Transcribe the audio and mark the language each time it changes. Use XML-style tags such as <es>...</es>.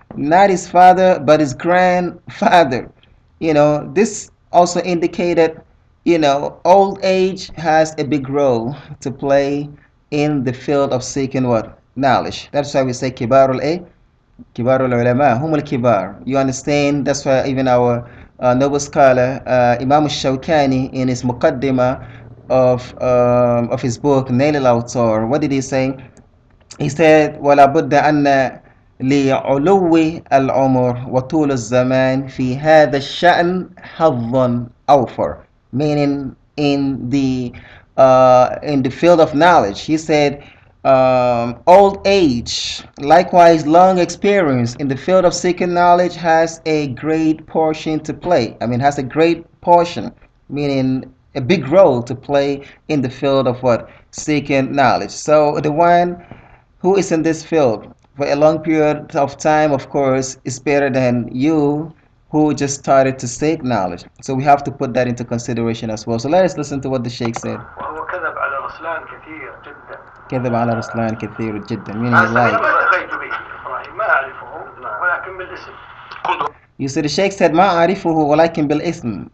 <en>Not his father, but his grandfather. This also indicated, old age has a big role to play in the field of seeking what? Knowledge. That's why we say</en> <ar>kibarul kibarul ulama, humul kibar.</ar> <en>You understand? That's why even our noble scholar, Imam Shawkani, in his muqaddimah of his book Nail al-Awtar, what did he say? He said,</en> <ar>ولا بد أن لعلو العمر وطول الزمان في هذا الشأن حظا أوفر,</ar> <en>meaning in the field of knowledge. He said, old age, likewise long experience in the field of seeking knowledge has a great portion to play. Has a great portion, meaning a big role to play in the field of what? Seeking knowledge. So the one who is in this field for a long period of time, of course, is better than you who just started to seek knowledge. So we have to put that into consideration as well. So let us listen to what the Sheikh said.</en> <ar>وهو كذب على رسلان كثير جدا. كذب على رسلان كثير جدا,</ar> <en>meaning he</en> <ar>ما</ar> <en>lied.</en> <ar>التقيت به إبراهيم ما أعرفه ولكن بالاسم.</ar> <en>You see, the Sheikh said,</en> <ar>ما أعرفه ولكن بالاسم.</ar>